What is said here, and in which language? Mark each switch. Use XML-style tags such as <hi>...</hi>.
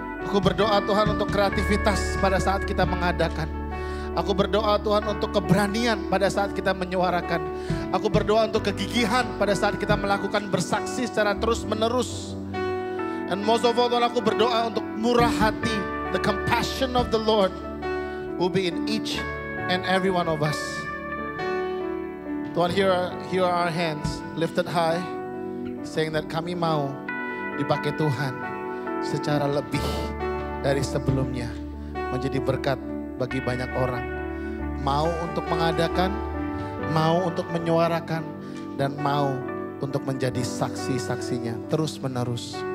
<id>Aku berdoa Tuhan untuk kreativitas pada saat kita mengadakan. Aku berdoa Tuhan untuk keberanian pada saat kita menyuarakan. Aku berdoa untuk kegigihan pada saat kita melakukan bersaksi secara terus menerus.</id> <en>And most of all</en> <id>Tuhan, aku berdoa untuk murah hati.</id> <en>The compassion of the Lord will be in each and every one of us.</en> <id>Tuhan,</id> <en>here are our hands lifted high, saying that</en> <id>kami mau dipakai Tuhan secara lebih dari sebelumnya, menjadi berkat bagi banyak orang. Mau untuk mengadakan, mau untuk menyuarakan, dan mau untuk menjadi saksi-saksinya terus menerus.</id>